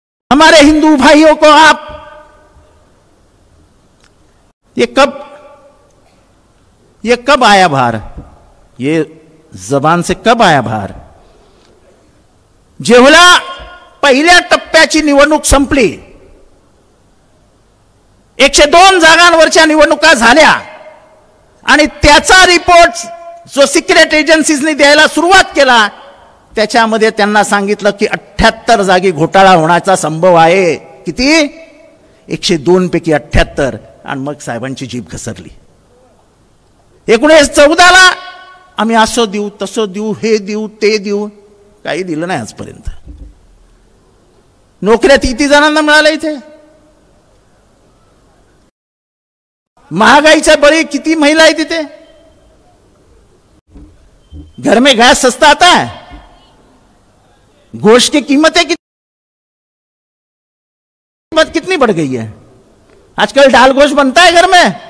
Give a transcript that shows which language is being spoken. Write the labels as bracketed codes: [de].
[hi] हमारे हिंदू भाइयों को आप ये कब आया बाहर? ये जबान से कब आया बाहर? [mr] जेवढा पहिल्या टप्प्याची निवडणूक संपली, 102 जागांवरच्या निवडणुका झाल्या आणि त्याचा रिपोर्ट जो सिक्रेट एजन्सीजने द्यायला सुरुवात केला, त्याच्यामध्ये त्यांना सांगितलं की 78 जागी घोटाळा होण्याचा संभव आहे। किती? 102 पैकी 78। आणि मग साहेबांची जीभ घसरली। 1914ला आम्ही असं देऊ, तसं देऊ, हे देऊ, ते देऊ, काही दिलं नाही आजपर्यंत। नोकऱ्या किती जणांना मिळाल्या इथे? महागाईच्या बळी किती महिला आहे तिथे? [hi] घर में गैस सस्ता आता है, गोश्त की कीमतें कितनी बढ़ गई है। आजकल दाल गोश्त बनता है घर में?